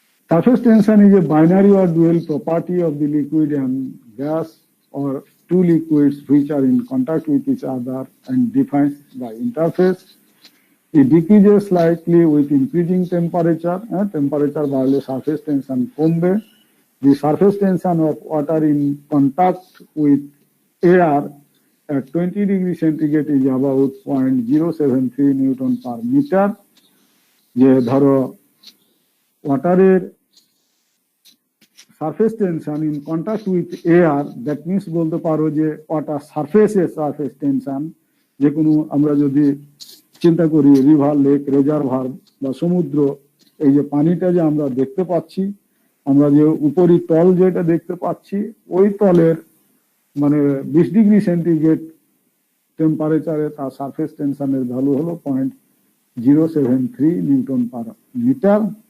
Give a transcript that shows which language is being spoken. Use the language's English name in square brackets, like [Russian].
[English] Surface tension is a binary or dual property of the liquid and gas or two liquids which are in contact with each other and defined by interface. It decreases slightly with increasing temperature. [Bangla] Temperature বাড়লে surface tension কমবে। [English] The surface tension of water in contact with air at 20 degrees centigrade is about 0.073 Newton per meter. [Bangla] যে ধরো ওয়াটারের surface tension in contact with air, that means বলতে পারো যে water সারফেসের surface tension, যে কোনো আমরা যদি চিন্তা করি রিভার, লেক, রেজারভার বা সমুদ্র, এই যে পানিটা যে আমরা দেখতে পাচ্ছি, আমরা যে উপরি তল যেটা দেখতে পাচ্ছি, ওই তলের মানে 20 ডিগ্রি সেন্টিগ্রেড টেম্পারেচারে তার সারফেস টেনশনের ভ্যালু হলো 0.073 নিউটন পার মিটার।